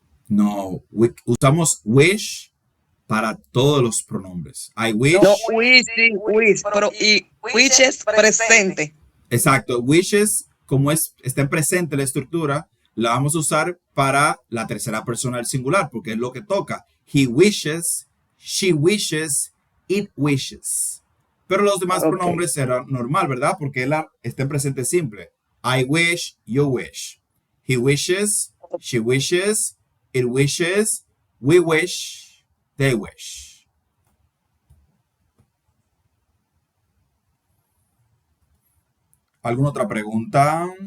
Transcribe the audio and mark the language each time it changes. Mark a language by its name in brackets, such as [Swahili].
[Spanish] No, usamos wish para todos los pronombres. [English] I wish. [Spanish] No, wish, pero y witches presente. Exacto, wishes, como está en presente la estructura, la vamos a usar para la tercera persona del singular, porque es lo que toca. [English] He wishes, she wishes, it wishes. [Spanish] Pero los demás pronombres eran normal, ¿verdad? Porque él está en presente simple. [English] I wish, you wish. He wishes, she wishes, it wishes, we wish, they wish. [Spanish] ¿Alguna otra pregunta?